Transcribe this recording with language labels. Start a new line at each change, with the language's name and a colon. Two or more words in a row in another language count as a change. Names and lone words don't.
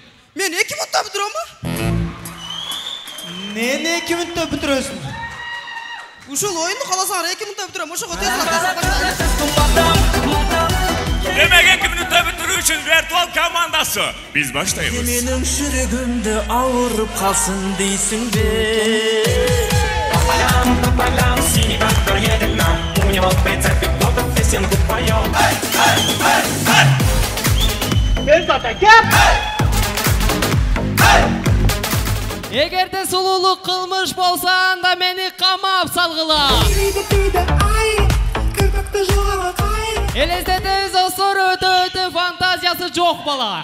Kyrgyz: Мен 2 минутта бүтүрөмбү? Нени 2 минутта бүтүрөсүң? Ушул оюнду каласаңар 2 минутта бүтүрөм. Ошого тез баштайсың. Демек 2 минутта бүтүрүү үчүн виртуал командасы. Биз баштайбыз.
Kazakh: Менің жүрегімді ауырып қалсын дейсіңбе?
Russian: Тополям, синий трактор едет нам. У него в прицепе кто-то песенку поет.
Kyrgyz: Эгерде сулуулук кылмыш болсо анда мени камап салгыла. Элестетебиз достор, өтө фантазиясы жок бала.